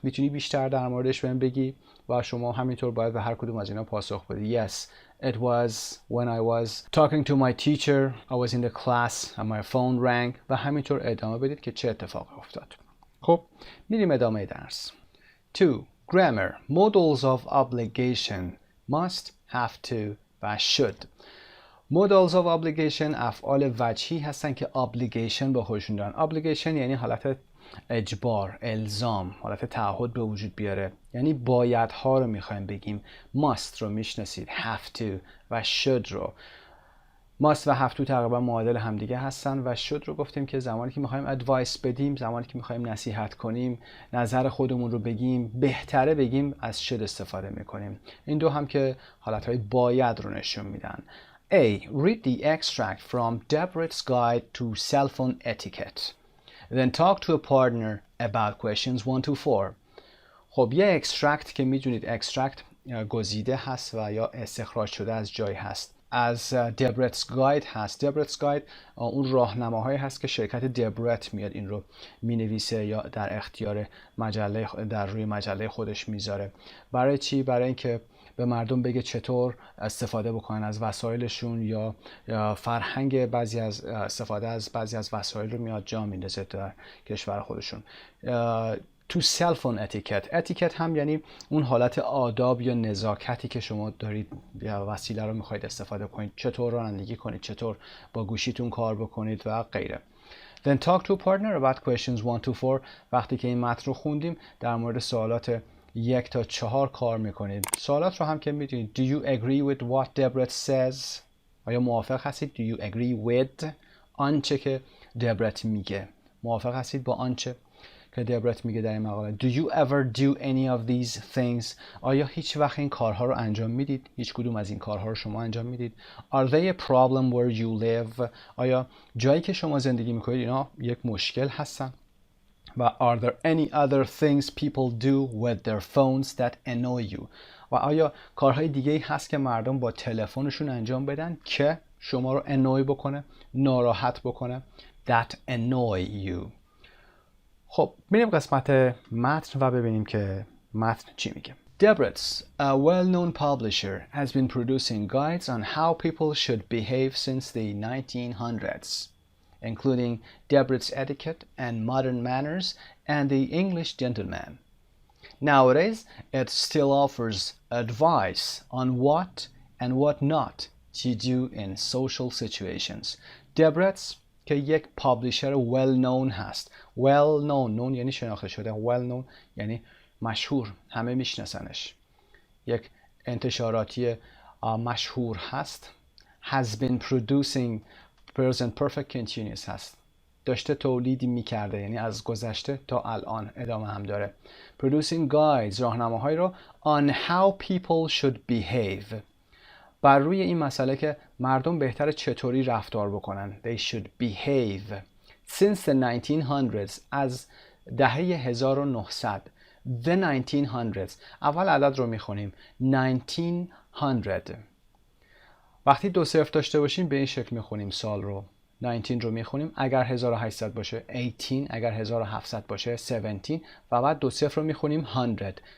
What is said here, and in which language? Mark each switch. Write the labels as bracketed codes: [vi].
[fa] میتونی بیشتر در موردش بهم بگی؟ و شما همینطور باید به هر کدوم از اینا پاسخ بدید. [en] Yes, it was when I was talking to my teacher. I was in the class and my phone rang. [fa] و همینطور ادامه بدید که چه اتفاقی افتاد. خب میریم ادامه درس. 2. Grammar. [en] Modals of obligation. Must, have to و should. [fa] Modals of obligation افعال وجهی هستن که obligation به خودشون دارن. obligation یعنی حالت اجبار، الزام، حالت تعهد به وجود بیاره، یعنی بایدها رو میخوایم بگیم. must رو میشناسید، have to و should رو. must و have to تقریبا معادل همدیگه هستن و should رو گفتیم که زمانی که میخوایم ادوایس بدیم، زمانی که میخوایم نصیحت کنیم، نظر خودمون رو بگیم، بهتره بگیم از should استفاده میکنیم. این دو هم که حالتهای باید رو نشون میدن. [en] A. Read the extract from Deborah's guide to cell phone etiquette. Then talk to a partner about questions 1 to 4. [fa] خب یه اکسترکت که میدونید اکسترکت گزیده هست و یا استخراج شده از جایی هست، از دبرتس گاید هست. دبرتس گاید اون راهنماهایی هست که شرکت دبرت میاد این رو مینویسه یا در اختیار مجله، در روی مجله خودش میذاره. برای چی؟ برای اینکه به مردم بگه چطور استفاده بکنن از وسایلشون یا فرهنگ بعضی از استفاده از بعضی از وسایل رو میاد جا میندازه در کشور خودشون. تو cell phone etiquette. etiquette هم یعنی اون حالت آداب یا نزاکتی که شما دارید یا وسیله رو میخواید استفاده کنید، چطور رانندگی کنید، چطور با گوشیتون کار بکنید و غیره. [en] Then talk to a partner about questions 1 to 4. [fa] وقتی که این متن رو خوندیم در مورد سوالات 1 تا 4 کار میکنید. سوالات رو هم که میدونید. [en] Do you agree with what Deborah says؟ [fa] آیا موافق هستید؟ [en] Do you agree with [fa] آنچه که دبرت میگه؟ موافق هستید با آنچه که دبرت میگه در این مقاله؟ [en] Do you ever do any of these things؟ [fa] آیا هیچ وقت این کارها رو انجام میدید؟ هیچ کدوم از این کارها رو شما انجام میدید؟ [en] Are they a problem where you live؟ [fa] آیا جایی که شما زندگی میکنید اینا یک مشکل هستن؟ و [en] are there any other things people do with their phones that annoy you؟ [fa] و آیا کارهای دیگه‌ای هست که مردم با تلفنشون انجام بدن که شما رو annoy بکنه، ناراحت بکنه؟ [en] that annoy you. [fa] خب میریم قسمت متن و ببینیم که متن چی میگه. [en] Debrett's, a well-known publisher, has been producing guides on how people should behave since the 1900s, including Debrett's etiquette and modern manners and the English gentleman. Nowadays, it still offers advice on what and what not to do in social situations. [fa] Debrett's که یک پابلیشر well known هست. well known، known یعنی شناخته شده، well known یعنی مشهور، همه میشناسنش. یک انتشاراتی مشهور هست. [en] has been producing present perfect continuous هست. [fa] داشته تولیدی میکرده، یعنی از گذشته تا الان ادامه هم داره. producing guides، راهنماهایی رو [en] on how people should behave، [fa] بر روی این مسئله که مردم بهتره چطوری رفتار بکنن. [en] They should behave. Since the 1900s، از دهه 1900. [fa] The 1900s، اول عدد رو میخونیم 1900. وقتی دو صفر داشته باشیم به این شکل میخونیم سال رو. 19 رو میخونیم، اگر 1800 باشه 18، اگر 1700 باشه 17 و بعد دو صفر رو میخونیم 100.